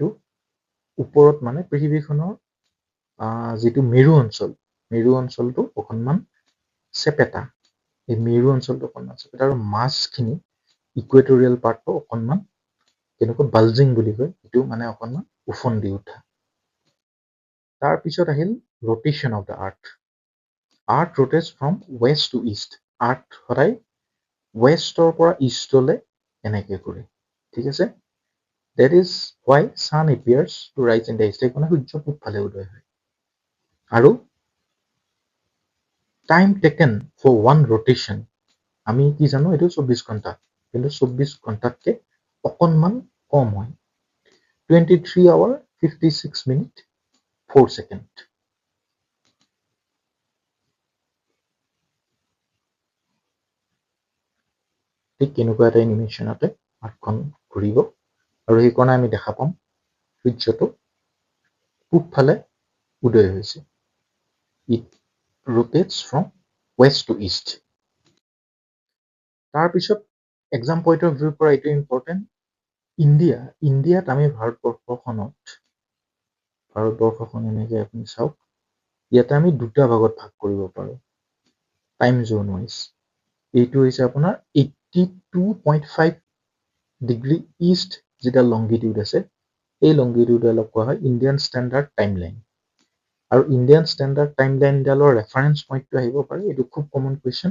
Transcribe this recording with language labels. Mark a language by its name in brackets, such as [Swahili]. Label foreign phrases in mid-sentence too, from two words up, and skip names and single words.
[Assamese] ওপৰত মানে পৃথিৱীখনৰ যিটো মেৰু অঞ্চলটো অকণমান চেপেটা এই মেৰু অঞ্চলটো অকণমান চেপেটা আৰু মাছখিনি ইকুৱেটৰিয়েল পাৰ্টটো অকণমান কেনেকুৱা বালজিং বুলি কয় এইটো মানে অকণমান উফন্দি উঠা তাৰপিছত আহিল [English] rotation of the earth rotates from west to east [Assamese] আৰ্থ সদায় ৱেষ্টৰ পৰা ইষ্টলৈ এনেকৈ ঘূৰে ঠিক আছে [English] that is why sun appears to rise in the east [Assamese] মানে সূৰ্য পূবফালে উদয় হয় আৰু [English] time taken for one rotation [Assamese] আমি কি জানো এইটো 24 ঘণ্টা কিন্তু 24 ঘণ্টাতকৈ অকণমান কম হয় [English] 23 hour 56 minute 4 second [Assamese] ঠিক কেনেকুৱা এটা এনিমেশ্যনতে আৰ্থখন ঘূৰিব আৰু সেইকাৰণে আমি দেখা পাম সূৰ্যটো পূবফালে উদয় হৈছে [English] it rotates from west to east [Assamese] তাৰপিছত [English] exam point of view [Assamese] পৰা এইটো ইম্পৰ্টেণ্ট ইণ্ডিয়াত আমি ভাৰতবৰ্ষখন এনেকৈ আপুনি চাওক ইয়াতে আমি দুটা ভাগত ভাগ কৰিব পাৰোঁ [English] time zone wise [Assamese] এইটো হৈছে আপোনাৰ 82.5 ডিগ্ৰী ইষ্ট যিডাল লংগিটিউড আছে এই লংগিটিউডালক কোৱা হয় [English] Indian standard time line [Assamese] আৰু [English] Indian standard timeline reference point [Assamese] আহিব পাৰে, এইটো খুব [English] common question.